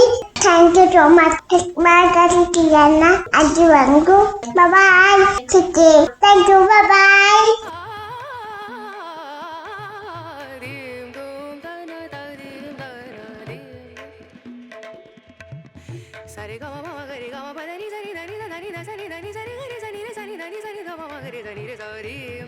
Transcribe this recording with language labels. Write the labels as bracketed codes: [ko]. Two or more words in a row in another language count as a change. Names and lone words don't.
[en] thank you so much [kn] ಮಾತಾಡ್ತಿದ್ದೀರನ್ನ ಅಲ್ಲಿವರೆಗೂ. [en] ಬಾಯ್ ಸಿಕ್ಕಿ. thank you. ಬಾಯ್. Sare ga ma ga ma pa da ni sa ni da ni da ni da sa ni da ni sa ni ga ni sa ni da ni da ni sa ni ga ma ga da ni da sa ri